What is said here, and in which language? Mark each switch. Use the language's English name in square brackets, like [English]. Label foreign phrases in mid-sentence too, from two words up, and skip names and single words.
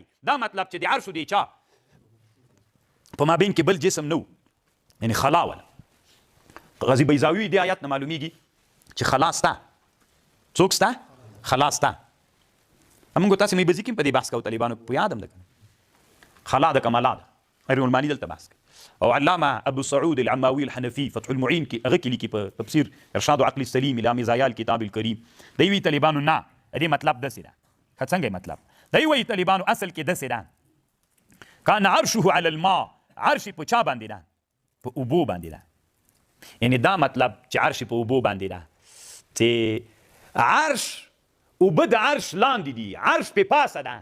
[Pashto] دا مطلب چې د عرش د چا په مابین کې بل جسم نه و، یعنې خلا وله. غازي بیضاوي دې آیات نه معلومیږي چې خلا سته. څوک سته؟ خلا سته. موږ تاسې مې بزي کې په دې بحث کوو طالبانو، په یاد هم ده که خلا ده که ملا ده. روح المانی دلته بحث کوي. او علامه ابو سعود العماوي الحنفي فتح المعين کې هغه کې لیکي په تفسیر ارشاد عقل السلیم الى مزایا الكتاب الكريم، دوی وایي طالبانو نه دې مطلب داسې ده. ښه څنګه مطلب؟ دوی وایي طالبانو اصل کې داسې ده [Arabic] کان عرشه علی الماء، [Pashto] عرش په چا باندې ده؟ په اوبو باندې ده. یعنې دا مطلب چې عرش په اوبو باندې ده، چې عرش اوبه د عرش لاندې دي، عرش په پاسه ده.